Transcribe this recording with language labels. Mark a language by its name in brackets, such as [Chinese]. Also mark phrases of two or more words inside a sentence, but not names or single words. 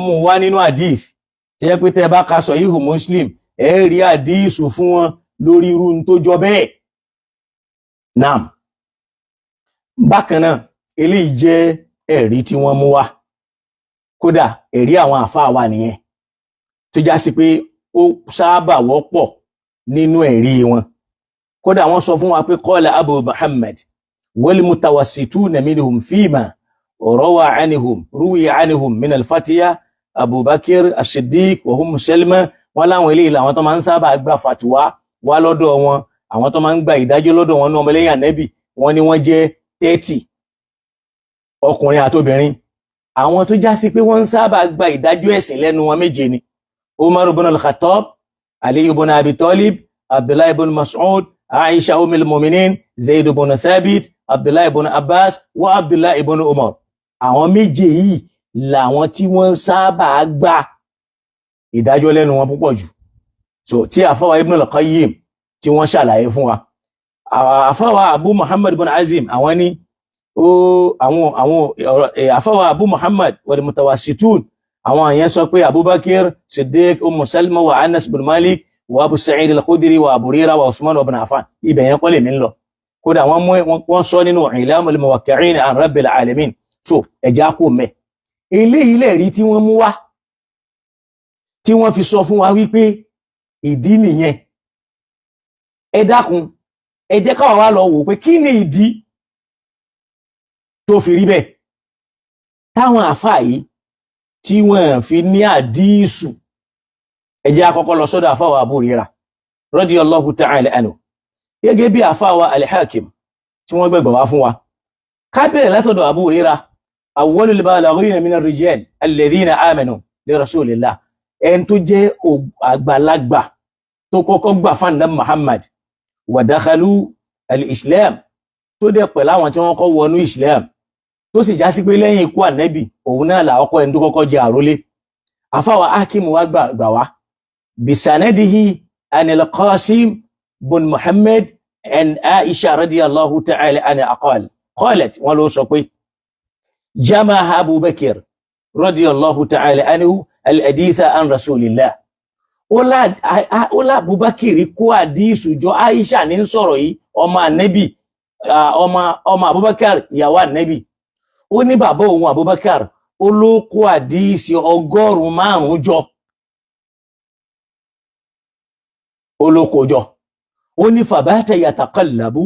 [Yoruba] mú wá nínú hadith tí yẹ pé tẹ́ bá ka Sahihu Muslim ẹ rí hadith fún wọn lórí irú tó jọ bẹ́ẹ̀ naam bákan náà eléyìí jẹ́ ẹ̀rí tí wọ́n mú wá kódà ẹ̀rí àwọn àfáwà nìyẹn tó já sí pé ó sábà wọ́pọ̀ nínú ẹ̀rí wọn kódà wọ́n sọ fún wa pé [Arabic] قال أبو محمد والمتوسطون منهم فيما روى عنهم من الفتية أبو بكر الصديق وهم سلمة [Yoruba] wọ́n láwọn eléyìí làwọn tó máa ń sábà gba fàtúwá wá lọ́dọ̀ wọn àwọn tó máa ń gba ìdájọ́ lọ́dọ̀ wọn ní ọmọlẹ́yìn Ànábì wọ́n ní wọ́n jẹ́ 30 ọkùnrin àtobìnrin àwọn tó já sí pé wọ́n ń sábà gba ìdájọ́ ẹ̀sìn lẹ́nu wọn méje ni Umar ibn al-Khattab Ali ibn Abi Talib Abdullah ibn Mas'ud Aisha [Arabic] أم المؤمنين [Yoruba] Zayd ibn Thabit Abdullah ibn Abbas wa Abdullah ibn Umar àwọn méje yìí làwọn tí wọ́n sábà gba ìdájọ́ lẹ́nu wọn púpọ̀ jù so tí àfáwà Ibn al-Qayyim tí wọ́n ṣàlàyé fún wa àfáwà Abu Muhammad ibn Azim àwọn ní àfáwà Abu Muhammad wal mutawassitun àwọn yẹn sọ pé Abubakar Siddiq Salma wa Anas bin Malik wa Abu Sa'id al-Khudri wa Abu Hurairah wa Uthman ibn Affan ibẹ̀ yẹn kọ́ lè mí lọ kódà wọ́n sọ nínú I'lamul Muwaqqi'in an Rabbil Alamin so ẹja kò mẹ́ eléyìí lè rí tí wọ́n mú wá tí wọ́n fi sọ fún wa wípé ìdí nìyẹn ẹ dákun ẹ jẹ́ káwa wá lọ wò pé kí ni ìdí tó fi rí bẹ́ẹ̀ táwọn àfáà yìí tí wọ́n fi ní àdísù ẹ jẹ́ àkọ́kọ́ lọ sọ́dọ̀ àfáà wa Abu Hurairah [Arabic] رضي الله تعالى عنه [Yoruba] gẹ́gẹ́ bí àfáà wa al-Hakim tí wọ́n gbẹ̀gbẹ̀ wá fún wa ká bẹ̀rẹ̀ látọ̀dọ̀ Abu Hurairah [Arabic] أول البالغين من الرجال الذين آمنوا لرسول الله [Yoruba] ẹni tó jẹ́ àgbàlagbà tó kọ́kọ́ gbà fún Ànábì Muhammad [Arabic] ودخلوا الإسلام [Yoruba] tó dẹ̀ pẹ̀lú àwọn tí wọ́n kọ́ wọnú islam tó sì já sí pé lẹ́yìn ikú Ànábì òun náà là ọkọ̀ ẹni tó kọ́kọ́ jẹ́ àrólé àfáwà Hakim wá gbà wá [Arabic] بسنده عن القاسم بن محمد عن عائشة رضي الله تعالى عنها قالت [Yoruba] wọ́n ló sọ pé [Arabic] جمع أبو بكر رضي الله تعالى عنه الحديث عن رسول الله [Yoruba] ó lá Abubakar kó àdísù jọ Aisha ní sọ̀rọ̀ yìí ọmọ Ànábì ọmọ Abubakar ìyàwó Ànábì ó ní bàbá òun Abubakar ó ló kó àdísì 105 jọ ó ló kó jọ ó ní [Arabic] فبات يتقلب